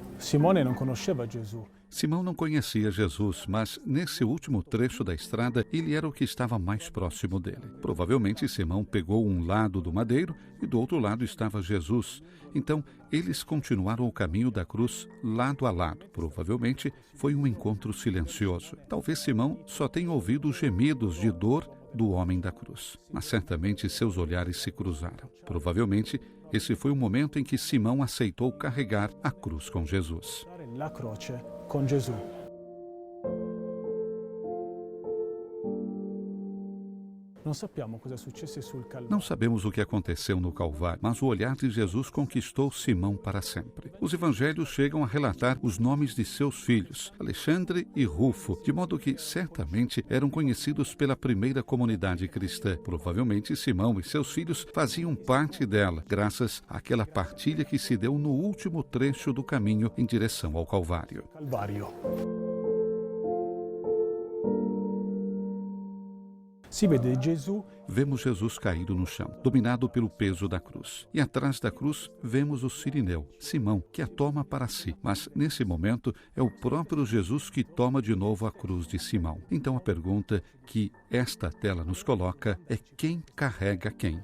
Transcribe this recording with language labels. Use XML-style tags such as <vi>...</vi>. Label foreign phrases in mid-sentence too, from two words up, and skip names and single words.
<it>Simone non conosceva Gesù.</it> <pt>Simão não conhecia Jesus, mas nesse último trecho da estrada, ele era o que estava mais próximo dele. Provavelmente Simão pegou um lado do madeiro e do outro lado estava Jesus. Então, eles continuaram o caminho da cruz lado a lado. Provavelmente foi um encontro silencioso. Talvez Simão só tenha ouvido os gemidos de dor do homem da cruz, mas certamente seus olhares se cruzaram. Provavelmente, esse foi o momento em que Simão aceitou carregar a cruz com Jesus.</pt> <it>La croce con Gesù. Non sappiamo cosa successe sul Calvario.</it> <pt>Não sabemos o que aconteceu no Calvário, mas o olhar de Jesus conquistou Simão para sempre. Os evangelhos chegam a relatar os nomes de seus filhos, Alexandre e Rufo, de modo que certamente eram conhecidos pela primeira comunidade cristã. Provavelmente Simão e seus filhos faziam parte dela, graças àquela partilha que se deu no último trecho do caminho em direção ao Calvário.</pt> <it>Calvario. Si vede Gesù.</it> <pt>Vemos Jesus caído no chão, dominado pelo peso da cruz. E atrás da cruz vemos o Cirineu, Simão, que a toma para si. Mas nesse momento é o próprio Jesus que toma de novo a cruz de Simão. Então a pergunta que esta tela nos coloca é: quem carrega quem?</pt>